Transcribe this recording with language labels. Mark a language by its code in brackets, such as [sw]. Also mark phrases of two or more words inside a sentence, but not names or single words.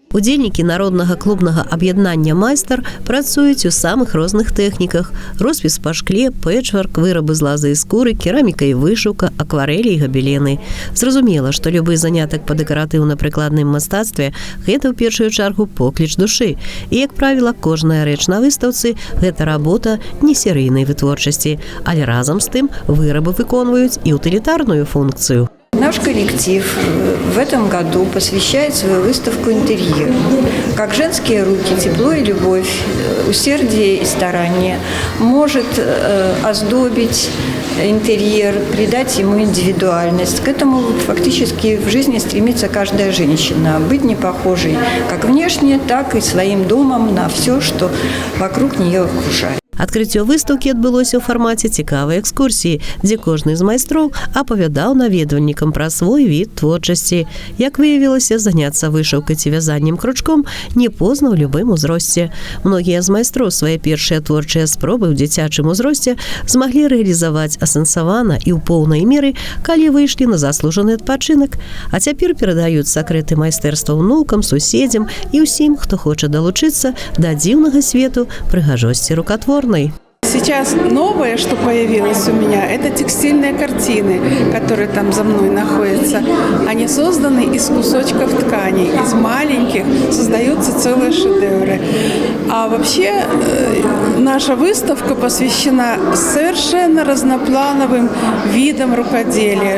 [be] Удзельнікі народнага клубнага аб'яднання «Майстар» працуюць у самых розных тэхніках: роспіс па шкле, пэчворк, вырабы з лазы і скуры, кераміка і вышыўка, акварэлі і габелены. Зразумела, што любы занятак па дэкаратыўна-прыкладным мастацтве – гэта ў першую чаргу покліч душы. І, як правіла, кожная рэч на выстаўцы – гэта работа не серыйнай вытворчасці, але разам з тым вырабы выконваюць і [ru] утилитарную функцию. Наш коллектив в этом году посвящает свою выставку интерьеру. Как женские руки, тепло и любовь, усердие и старание может оздобить интерьер, придать ему индивидуальность. К этому фактически в жизни стремится каждая женщина. Быть не похожей как внешне, так и своим домом на все, что вокруг нее окружает. [be] Адкрыццё выстаўкі адбылося ў фармаце цікавай экскурсіі, дзе кожны з майстроў апавядаў наведвальнікам пра свой від творчасці. Як выявілася, заняцца вышыўкай ці вязаннем кручком не позна ў любым узросце. Многія з майстроў свае першыя творчыя спробы ў дзіцячым узросце змаглі рэалізаваць асэнсавана і ў поўнай меры, калі выйшлі на заслужаны адпачынак, а цяпер перадаюць сакрэты майстэрства ўнукам, суседзям і ўсім, хто хоча далучыцца да дзіўнага свету прыгажосці рукатворнай. [ru] Сейчас новое, что появилось у меня, это текстильные картины, которые там за мной находятся. Они созданы из кусочков тканей, из маленьких создаются целые шедевры. А вообще наша выставка посвящена совершенно разноплановым видам рукоделия.